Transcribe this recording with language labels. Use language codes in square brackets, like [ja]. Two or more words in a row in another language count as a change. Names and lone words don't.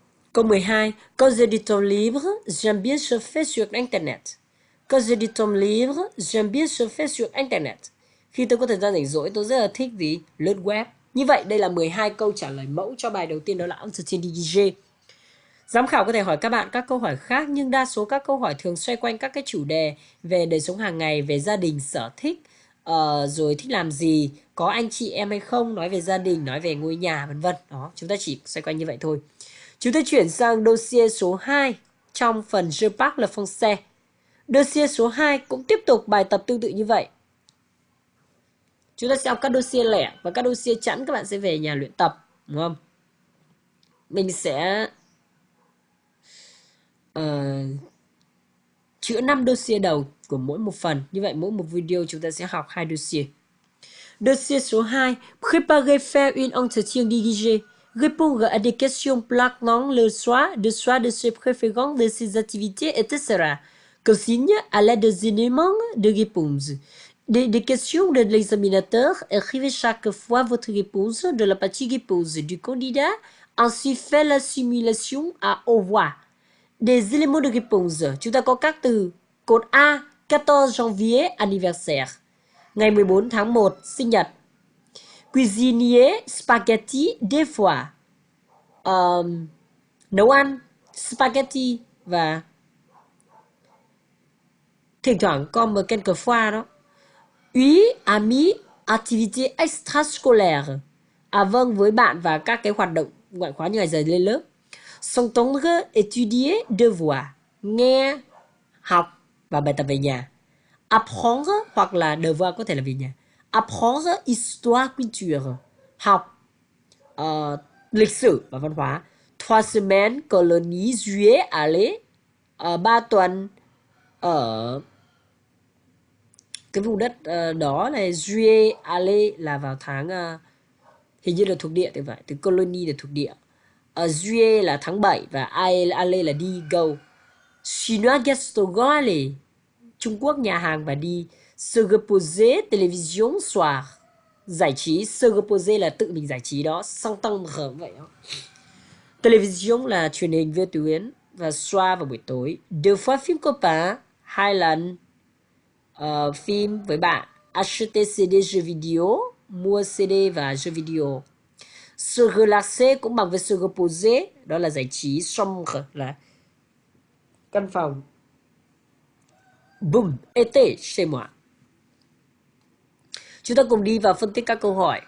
[vi] Câu 12. [fr] Quand j'ai du temps libre, j'aime bien surfer sur Internet. Quand j'ai du temps libre, j'aime bien surfer sur Internet. [vi] Khi tôi có thời gian rảnh rỗi, tôi rất là thích gì? Lướt web. Như vậy, đây là 12 câu trả lời mẫu cho bài đầu tiên, đó là [fr] Entretien dirigé. [vi] Giám khảo có thể hỏi các bạn các câu hỏi khác, nhưng đa số các câu hỏi thường xoay quanh các cái chủ đề về đời sống hàng ngày, về gia đình, sở thích, rồi thích làm gì, có anh chị em hay không, nói về gia đình, nói về ngôi nhà, vân vân. Đó, chúng ta chỉ xoay quanh như vậy thôi. Chúng ta chuyển sang dossier số 2 trong phần Je parle le français. Dossier số 2 cũng tiếp tục bài tập tương tự như vậy. Chúng ta sẽ học các dossier lẻ và các dossier chẵn các bạn sẽ về nhà luyện tập, đúng không? Mình sẽ chữa 5 dossier đầu của mỗi một phần. Như vậy mỗi một video chúng ta sẽ học 2 dossier. [fr] Dossier số 2, préparer faire une entretien dirigé. Répondre à des questions planant le choix de ses préférences, de ses activités, etc. Consigne à l'aide des éléments de réponse. Des questions de l'examinateur. Écrivez chaque fois votre réponse de la partie réponse du candidat. Ensuite, fait la simulation à haute voix. Des éléments de réponse. [vi] Chúng ta có các từ. Cột A, [fr] 14 janvier, anniversaire. [vi] Ngày 14 tháng 1, sinh nhật. [fr] Cuisinier, spaghetti, des fois. [vi] Nấu ăn, spaghetti và thỉnh thoảng có một quelquefois đó. [fr] Oui, ami, activité extrascolaire. [vi] À vâng, với bạn và các cái hoạt động ngoại khóa như ngày giờ lên lớp. [fr] S'entendre, étudier, devoir. [vi] Nghe, học và bài tập về nhà. Apprendre hoặc là devoir có thể là về nhà. [fr] Apprendre histoire culture. [vi] Học lịch sử và văn hóa. [fr] 3 semaines colonie juillet aller. [vi] 3 tuần ở cái vùng đất đó này. [fr] Juillet aller [vi] là vào tháng hình như là thuộc địa thì phải, từ colonie là thuộc địa. Juillet là tháng 7 và aller là đi go. [fr] Chinois restaurant aller. [vi] Trung Quốc nhà hàng và đi. [fr] Se reposer, télévision, soir. [vi] Giải trí, [fr] se reposer [vi] là tự mình giải trí đó. S'entendre vậy đó. Télévision là truyền hình vô tuyến. Và soir vào buổi tối. [fr] Deux fois [vi] phim copain, 2 lần phim với bạn. [fr] Acheter CD jeux video, [vi] mua CD và [fr] jeux video. Se relaxer [vi] cũng bằng với [fr] se reposer, [vi] đó là giải trí. Chambre là căn phòng. [fr] Boom, été chez moi. [vi] Chúng ta cùng đi vào phân tích các câu hỏi.